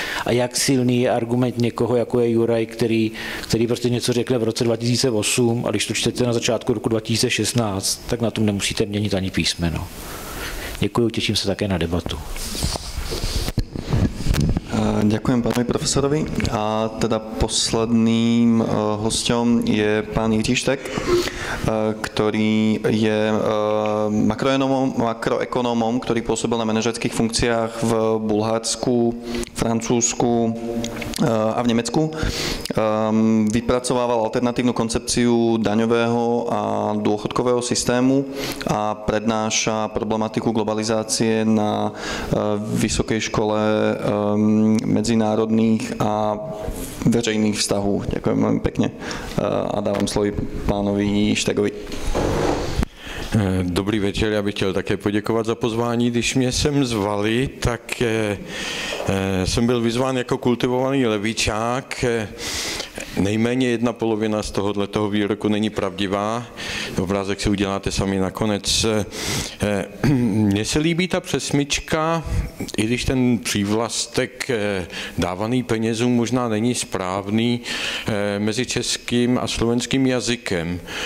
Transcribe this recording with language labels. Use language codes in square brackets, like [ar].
[cs] A jak silný je argument někoho, jako je Juraj, který prostě něco řekne v roce 2008 a když to čtete na začátku roku 2016, tak na tom nemusíte měnit ani písmeno. Děkuji, těším se také na debatu. [sk] Ďakujem pánovi profesorovi a teda posledným hosťom je pán Jiří Štek, ktorý je makroekonómom, ktorý pôsobil na manažerských funkciách v Bulharsku, Francúzsku a v Nemecku. Vypracovával alternatívnu koncepciu daňového a dôchodkového systému a prednáša problematiku globalizácie na Vysokej škole medzinárodných a veřejných vztahů. Ďakujem veľmi pekne a dávam slovo pánovi Štegovi. [cs] Dobrý večer, já bych chtěl také poděkovat za pozvání. Když mě sem zvali, tak jsem byl vyzván jako kultivovaný levičák nejméně jedna polovina z tohoto výroku není pravdivá. Obrázek si uděláte sami nakonec. Mně se líbí ta přesmyčka, i když ten přívlastek dávaný penězům možná není správný, mezi českým a slovenským jazykem.